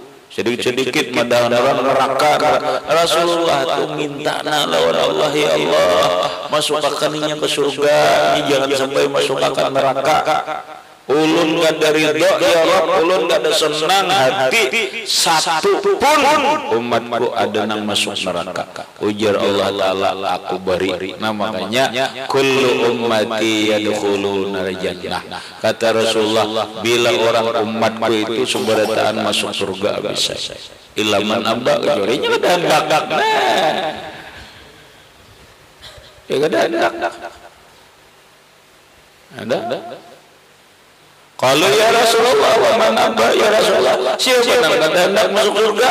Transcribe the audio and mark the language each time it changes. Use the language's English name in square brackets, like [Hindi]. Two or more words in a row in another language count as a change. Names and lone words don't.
[Banjar] Sedikit-sedikit madang-madang neraka. Rasulullah tuh minta lawan Allah, ya Allah, masukkannya ke surga. Ini jangan sampai masukkan neraka. Ulun kada ridho, [Arabic] يا رب, [Banjar] ulun kada senang hati satu pun umatku ada nang masuk neraka. Ujar Allah Ta'ala, aku beri. Nah makanya [Arabic] كل أمتي يدخلون الجنة. [Banjar] Kata Rasulullah, bila orang umatku itu seberataan masuk surga bisa. [Arabic] إلا من أبى, [Banjar] jorinya kada hendak. Ya kada hendak. Ada? Kalau [Arabic] يا رسول الله, ومن أبى يا رسول الله, [Banjar] siapa yang kada hendak masuk surga?